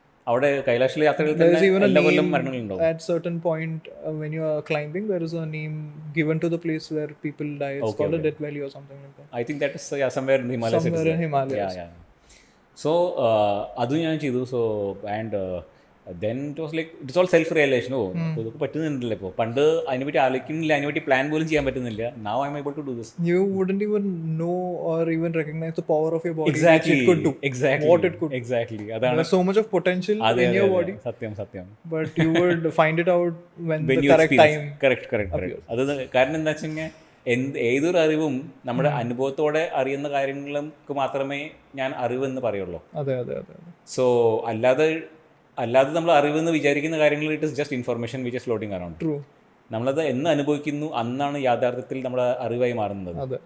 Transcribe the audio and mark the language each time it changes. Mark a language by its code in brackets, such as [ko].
[ml] അവിടെ കൈലാഷിലെ യാത്രകളിൽ തന്നെ എല്ലാ കൊല്ലം മരണങ്ങളുണ്ടാവും. [en] At certain point when you are climbing, there is a name given to the place where people die. It's called a death valley or something like that. I think that is somewhere in Himalayas. Somewhere in Himalayas. Yeah. [ml] So adu ഞാൻ ചെയ്തു. [en] So and then it was like it's all self realization. [ml] ഇതൊക്കെ പറ്റുന്നില്ല ഇപ്പോൾ. പണ്ട് അതിനെപ്പറ്റി ആലോചിക്കുന്നില്ല, അതിനെപ്പറ്റി plan പോലും ചെയ്യാൻ പറ്റുന്നില്ല. [en] Now I'm able to do this. You wouldn't even know or even recognize the power of your body. Exactly. It could do. Exactly. What it could. Exactly. അതാണ്. There's so much of potential in your body. [ml] സത്യം. [en] But you would find it out when the correct time. Correct. [ml] അത് കാരണം എന്താ വെച്ചാൽ ഏതൊരു അറിവും നമ്മുടെ അനുഭവത്തോടെ അറിയുന്ന കാര്യങ്ങൾക്ക് മാത്രമേ ഞാൻ അറിവെന്ന് പറയുള്ളൂ. അതെ. സോ അല്ലാതെ നമ്മൾ അറിവെന്ന് വിചാരിക്കുന്ന കാര്യങ്ങൾ [en] It is just information which is floating around. [ml] നമ്മളത് എന്ന് അനുഭവിക്കുന്നു അന്നാണ് യാഥാർത്ഥ്യത്തിൽ നമ്മുടെ അറിവായി മാറുന്നത്.